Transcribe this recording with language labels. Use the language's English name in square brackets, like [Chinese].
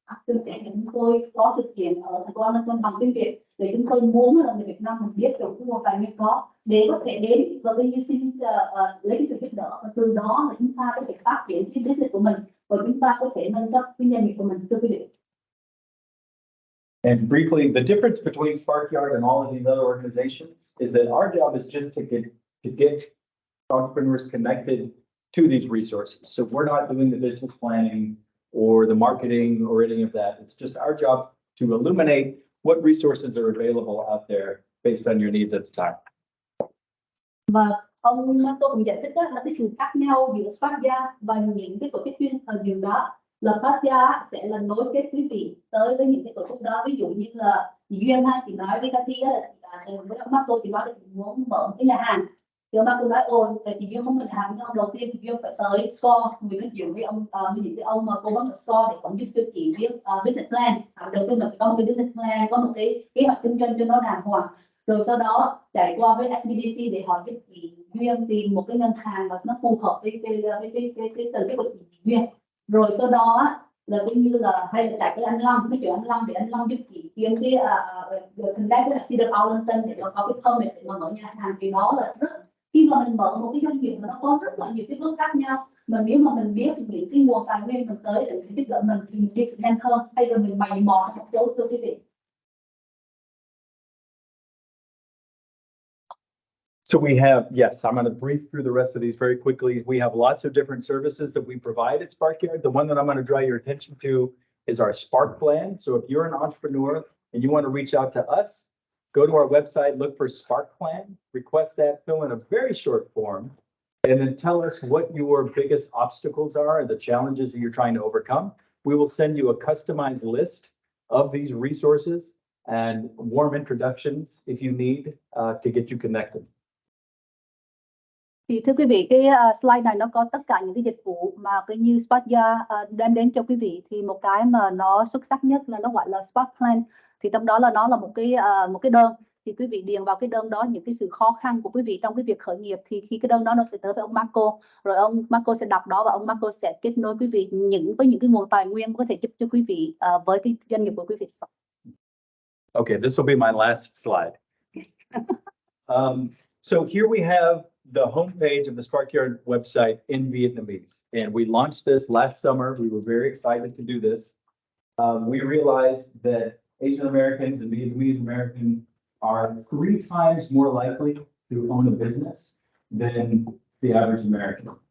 [Vietnamese] Tương tự chúng tôi có thực hiện ở thành phố London bằng tiếng Việt, để chúng tôi muốn là người Việt Nam mình biết được cái nguồn tài nguyên đó để có thể đến và bây giờ xin lấy cái sự giúp đỡ, và từ đó là chúng ta có thể phát triển cái business của mình, và chúng ta có thể nâng cấp cái doanh nghiệp của mình, thưa quý vị. [English] And briefly, the difference between Sparkyard and all of these other organizations is that our job is just to get entrepreneurs connected to these resources. So we're not doing the business planning or the marketing or any of that. It's just our job to illuminate what resources are available out there based on your needs at the time. [Vietnamese] Và ông Marco cũng giải thích là cái sự khác nhau giữa Sparkyard và những cái tổ chức chuyên thời điều đó, là Sparkyard sẽ là nối kết quý vị tới với những cái tổ chức đó. Ví dụ như là Duyên ha, chị nói với Cathy là với ông Marco chị nói là chị muốn mở một cái nhà hàng, thì ông Marco nói ôi chị Duyên không có nhà hàng, nhưng đầu tiên chị Duyên phải tới Score, người nói chuyện với ông những cái ông mà cố vấn ở Score để cũng giúp cho chị viết business plan. Đầu tiên mình phải có một cái business plan, có một cái kế hoạch kinh doanh cho nó đàng hoàng, rồi sau đó chạy qua với SBDC để họ giúp chị Duyên tìm một cái ngân hàng mà nó phù hợp với cái tần cái của chị Duyên. Rồi sau đó là cũng như là hay là chạy cái anh Long, cái chuyện anh Long để anh Long giúp chị kiếm cái connect với Cedar Arlington để nó có cái permit để mà mở nhà hàng. Thì đó là rất, khi mà mình mở một cái doanh nghiệp mà nó có rất là nhiều cái bước khác nhau, mà nếu mà mình biết những cái nguồn tài nguyên mình tới để giúp đỡ mình thì mình đi sẽ nhanh hơn, hay là mình mày mò một chỗ, thưa quý vị. [English] So we have, yes, I'm going to breeze through the rest of these very quickly. We have lots of different services that we provide at Sparkyard. The one that I'm going to draw your attention to is our Spark Plan. So if you're an entrepreneur and you want to reach out to us, go to our website, look for Spark Plan, request that, fill in a very short form, and then tell us what your biggest obstacles are and the challenges that you're trying to overcome. We will send you a customized list of these resources and warm introductions if you need to get you connected. [Vietnamese] Thì thưa quý vị, cái slide này nó có tất cả những cái dịch vụ mà cái như Sparkyard đem đến cho quý vị. Thì một cái mà nó xuất sắc nhất là nó gọi là Spark Plan. Thì trong đó là nó là một cái đơn. Thì quý vị điền vào cái đơn đó những cái sự khó khăn của quý vị trong cái việc khởi nghiệp. Thì khi cái đơn đó nó sẽ tới với ông Marco, rồi ông Marco sẽ đọc đó và ông Marco sẽ kết nối quý vị với những cái nguồn tài nguyên có thể giúp cho quý vị với cái doanh nghiệp của quý vị. [English] Okay, this will be my last slide. So here we have the homepage of the Sparkyard website in Vietnamese. And we launched this last summer. We were very excited to do this. We realized that Asian Americans and Vietnamese Americans are 3 times more likely to own a business than the average American.